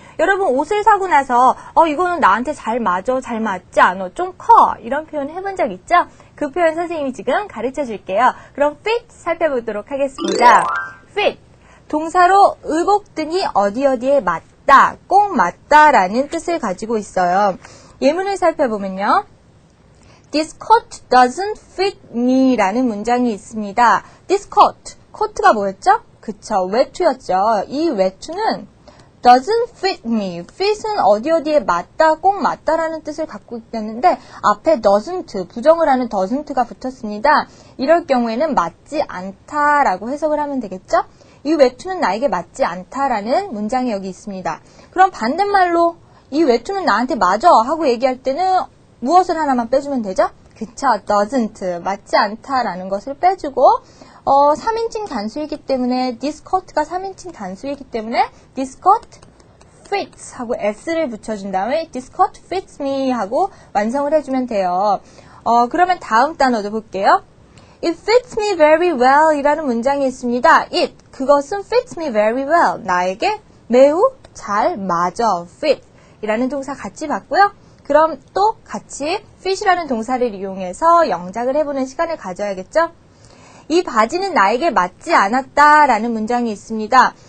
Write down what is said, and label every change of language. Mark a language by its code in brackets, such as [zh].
[ko] 여러분 옷을 사고 나서 이거는 나한테 잘 맞아, 잘 맞지 않아, 좀 커, 이런 표현 해본 적 있죠? 그 표현 선생님이 지금 가르쳐 줄게요. 그럼 fit 살펴보도록 하겠습니다. fit, 동사로 의복 등이 어디에 맞다, 꼭 맞다라는 뜻을 가지고 있어요. 예문을 살펴보면요. [en] This coat doesn't fit me [ko] 라는 문장이 있습니다. This coat, 코트가 뭐였죠? 그쵸, 외투였죠. 이 외투는 [en] doesn't fit me, [ko] fit은 어디에 맞다, 꼭 맞다라는 뜻을 갖고 있었는데 앞에 doesn't, 부정을 하는 doesn't가 붙었습니다. 이럴 경우에는 맞지 않다라고 해석을 하면 되겠죠? 이 외투는 나에게 맞지 않다라는 문장이 여기 있습니다. 그럼 반대말로 이 외투는 나한테 맞아 하고 얘기할 때는 무엇을 하나만 빼주면 되죠? 그쵸, doesn't, 맞지 않다라는 것을 빼주고 3인칭 단수이기 때문에 this coat가 3인칭 단수이기 때문에 this coat fits 하고 s를 붙여준 다음에 [en] this coat fits me [ko] 하고 완성을 해주면 돼요. 그러면 다음 단어도 볼게요. [en] It fits me very well 이라는 [ko] 문장이 있습니다. It, 그것은 [en] fits me very well, [ko] 나에게 매우 잘 맞아, fit 이라는 동사 같이 봤고요. 그럼 또 같이 fit이라는 동사를 이용해서 영작을 해보는 시간을 가져야겠죠? 이 바지는 나에게 맞지 않았다 라는 문장이 있습니다.